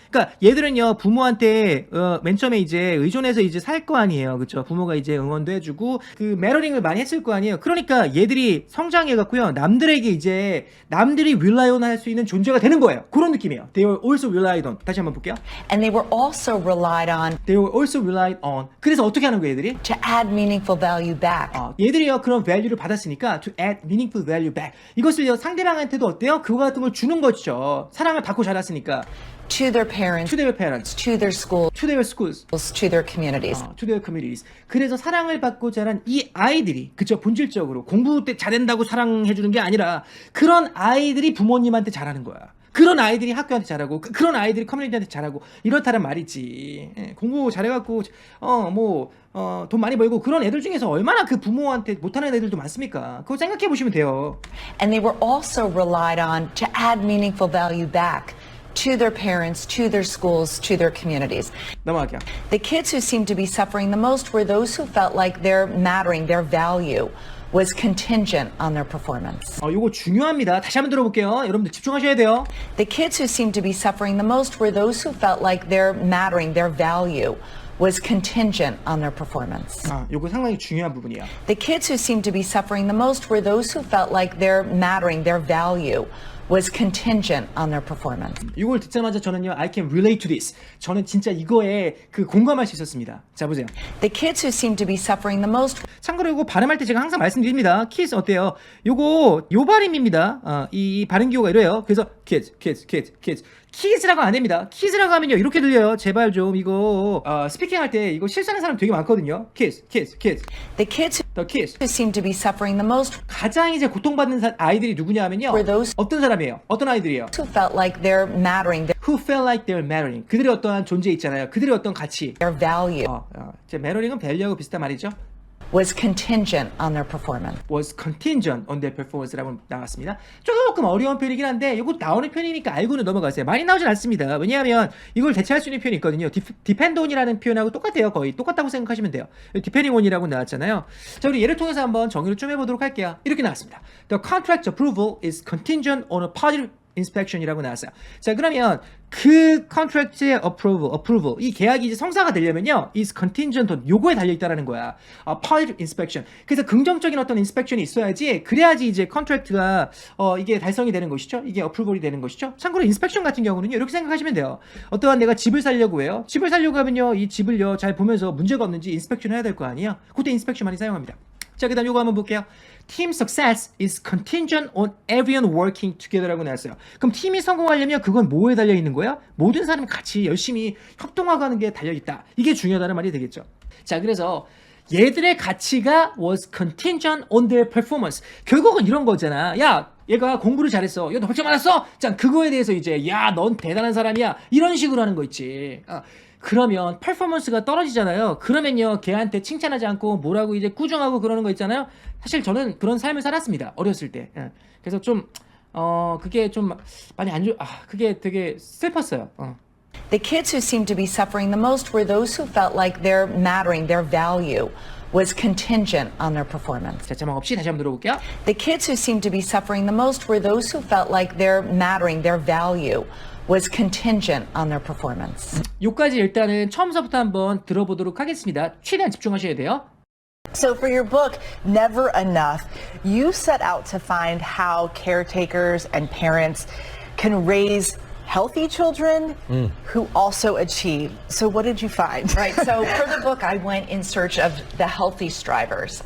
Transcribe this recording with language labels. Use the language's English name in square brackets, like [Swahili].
[Korean] 그러니까 얘들은요 부모한테 맨 처음에 이제 의존해서 이제 살 거 아니에요. 그렇죠? 부모가 이제 응원도 해주고 그 매러링을 많이 했을 거 아니에요. 그러니까 얘들이 성장해갖고요 남들에게 이제 남들이 [English] rely on [Korean] 할 수 있는 존재가 되는 거예요. 그런 느낌이에요. [English] They were also relied on. [Korean] 다시 한번 볼게요. [English] and they were also relied on They were also relied on. [Korean] 그래서 어떻게 하는 거예요, 얘들이? [English] to add meaningful value back. [Korean] 얘들이요 그런 value를 받았으니까 [English] to add meaningful value back. [Korean] 이것을요 상대방한테도 어때요? 그거 같은 걸 주는 거죠. 사랑을 받고 자랐으니까. [English] To their parents, To their parents, to their schools, to their schools, to their communities. to their communities. [Korean] 그래서 사랑을 받고 자란 이 아이들이 그쵸 본질적으로 공부 때 잘한다고 사랑해주는 게 아니라 그런 아이들이 부모님한테 잘하는 거야. 그런 아이들이 학교한테 잘하고 그런 아이들이 커뮤니티한테 잘하고 이렇다는 말이지. 공부 잘해갖고 돈 많이 벌고 그런 애들 중에서 얼마나 그 부모한테 못하는 애들도 많습니까? 그거 생각해 보시면 돼요. [English] And they were also relied on to add meaningful value back to their parents, to their schools, to their communities. [Korean] 넘어갈게요. [English] The kids who seemed to be suffering the most were those who felt like their mattering, their value was contingent on their performance. [Korean] 요거 중요합니다. 다시 한번 들어볼게요. 여러분들 집중하셔야 돼요. [English] The kids who seemed to be suffering the most were those who felt like their mattering, their value was contingent on their performance. [Korean] 요거 상당히 중요한 부분이야. [English] The kids who seemed to be suffering the most were those who felt like their mattering, their value was contingent on their performance. [Korean] 이걸 듣자마자 저는요, [English] I can relate to this. [Korean] 저는 진짜 이거에 그 공감할 수 있었습니다. 자, 보세요. [English] The kids who seemed to be suffering the most [Korean] 참고로 이거 발음할 때 제가 항상 말씀드립니다. kids 어때요? 요거 요 발음입니다. 이 발음 기호가 이래요. 그래서 kids. 키즈라고 안 됩니다. 키즈라고 하면요 이렇게 들려요. 제발 좀 이거 스피킹 할 때 이거 실수하는 사람 되게 많거든요. [English] kids. the kids The kids. who seemed to be suffering the most [Korean] 가장 이제 고통받는 아이들이 누구냐 하면요. [English] Were those- [Korean] 어떤 사람이에요? 어떤 아이들이에요? [English] who felt like their mattering, Who felt like they're mattering. [Korean] 그들의 어떠한 존재 있잖아요. 그들의 어떤 가치. [English] their value [Korean] 제 mattering은 value하고 비슷한 말이죠. [English] was contingent on their performance. was contingent on their performance라고 [Korean] 나왔습니다. 조금 어려운 표현이긴 한데 이거 나오는 표현이니까 알고는 넘어가세요. 많이 나오진 않습니다. 왜냐하면 이걸 대체할 수 있는 표현이 있거든요. depend on이라는 표현하고 똑같아요. 거의 똑같다고 생각하시면 돼요. depending on이라고 나왔잖아요. 자, 우리 예를 통해서 한번 정의를 좀 해보도록 할게요. 이렇게 나왔습니다. [English] The contract approval is contingent on a positive inspection이라고 [Korean] 나왔어요. 자, 그러면 그 contract의 approval 이 계약이 이제 성사가 되려면요 [English] is contingent on [Korean] 요거에 달려있다라는 거야. [English] positive inspection. [Korean] 그래서 긍정적인 어떤 inspection이 있어야지 그래야지 이제 contract가 이게 달성이 되는 것이죠. 이게 approval이 되는 것이죠. 참고로 inspection 같은 경우는요 이렇게 생각하시면 돼요. 어떠한 내가 집을 살려고 해요. 집을 살려고 하면요 이 집을요 잘 보면서 문제가 없는지 inspection 해야 될 거 아니에요. 그때 inspection 많이 사용합니다. 자, 그 다음 요거 한번 볼게요. [English] Team success is contingent on everyone working together라고 [Korean] 나왔어요. 그럼 팀이 성공하려면 그건 뭐에 달려있는 거야? 모든 사람이 같이 열심히 협동하는 게 달려있다. 이게 중요하다는 말이 되겠죠. 자, 그래서 얘들의 가치가 [English] was contingent on their performance. [Korean] 결국은 이런 거잖아. 야, 얘가 공부를 잘했어. 야, 너 벌점 받았어? 자, 그거에 대해서 이제 야, 넌 대단한 사람이야. 이런 식으로 하는 거 있지. 그러면 퍼포먼스가 떨어지잖아요. 그러면요 걔한테 칭찬하지 않고 뭐라고 이제 꾸중하고 그러는 거 있잖아요. 사실 저는 그런 삶을 살았습니다. 어렸을 때. 그래서 좀 그게 좀 많이 그게 되게 슬펐어요. [English] The kids who seemed to be suffering the most were those who felt like their mattering, their value was contingent on their performance. [Korean] 자, 자막 없이 다시 한번 들어볼게요. [English] The kids who seemed to be suffering the most were those who felt like their mattering, their value was contingent on their performance. [Korean] 요까지 일단은 처음서부터 한번 들어보도록 하겠습니다. 최대한 집중하셔야 돼요. [English] So for your book, Never Enough, you set out to find how caretakers and parents can raise healthy children who also achieve. So what did you find? Right. So for the book, I went in search of the healthy strivers.